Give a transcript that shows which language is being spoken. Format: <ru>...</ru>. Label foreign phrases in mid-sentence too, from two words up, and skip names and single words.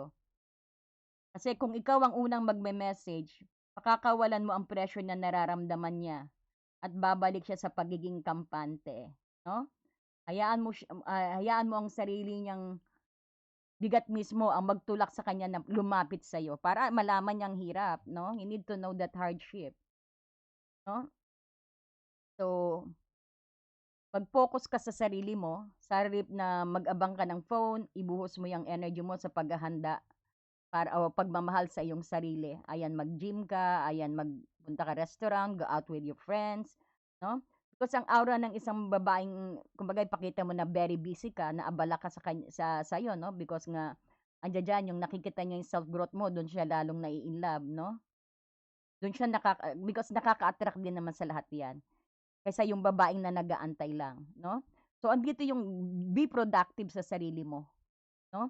<tl>Kasi kung ikaw ang unang magme-message, pakakawalan mo ang pressure na nararamdaman niya at babalik siya sa pagiging kampante, no? Hayaan mo ang sarili niyang bigat mismo ang magtulak sa kanya na lumapit sa iyo para malaman niyang hirap, no?</tl> <en>You need to know that hardship, no? So,</en> <tl>mag-focus ka sa sarili mo, sa halip na mag-abang ka ng phone, ibuhos mo yung energy mo sa paghahanda para o pagmamahal sa iyong sarili. Ayan, mag-gym ka, ayan, magpunta ka restaurant,</tl> <en>go out with your friends, no?</en> <tl>Because ang aura ng isang babaeng, kumbaga ipakita mo na</tl> <en>very busy</en> <tl>ka, na abala ka sa iyo, no? Because nga andiyan diyan yung nakikita niya yung self-growth mo, doon siya lalong nai-inlove, no? Doon siya because nakaka-attract din naman sa lahat 'yan. Kaysa yung babaeng na nag-aantay lang, no? So andito yung</tl> <en>be productive</en> <tl>sa sarili mo, no?</tl>